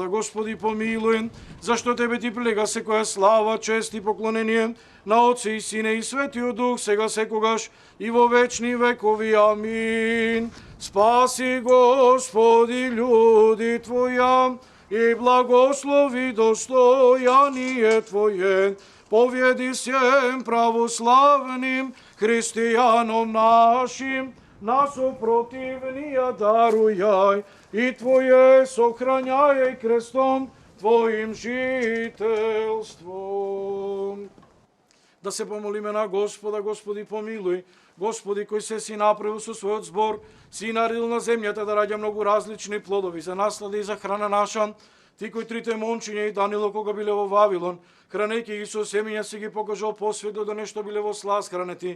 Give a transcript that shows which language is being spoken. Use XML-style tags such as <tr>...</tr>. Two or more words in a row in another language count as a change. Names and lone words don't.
<mk>Господи, помилуј, зашто Тебе Ти прилега секоја слава, чест и поклонение на Отце и Сине и Светиот Дух, сега секогаш и во вечни векови.</mk> <cu>Амин. Спаси, Господи, људи Твоја и благослови достојание Твое, поведи сем православним христијаном нашим, нас противнија дарујај и Твое сохрањај крестом Твоим жителством.</cu> <mk>Да се помолиме на Господа. Господи, помилуј, Господи, кој се си направил со својот збор, си наредил на земјата да раѓа многу различни плодови за наслада и за храна наша. Ти кој трите момчиња и Данило кога биле во Вавилон, хранејќи ги со семења, си ги покажал посветло да нешто биле во сласт хранети.</mk>